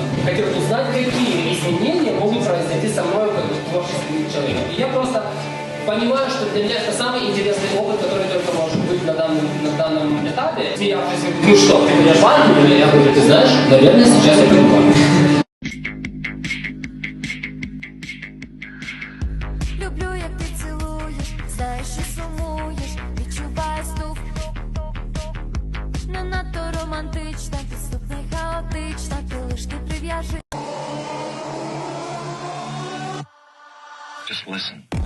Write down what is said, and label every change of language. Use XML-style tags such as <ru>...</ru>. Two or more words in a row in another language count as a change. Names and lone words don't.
<ru>Хотел узнать, какие изменения могут произойти со мной как творческим человеком. И я просто понимаю, что для меня это самый интересный опыт, который только может быть на данном этапе. Смеявшись, ну что, ты меня парень? Я говорю, ты знаешь, наверное, сейчас я понимаю.</ru> <uk>Люблю, як ти цілуєш, знаєш, що сумуєш, відчуваю стук. Не надто романтична, підступна й хаотична, ти лиш не прив'яжи.</uk> <en>Just listen.</en>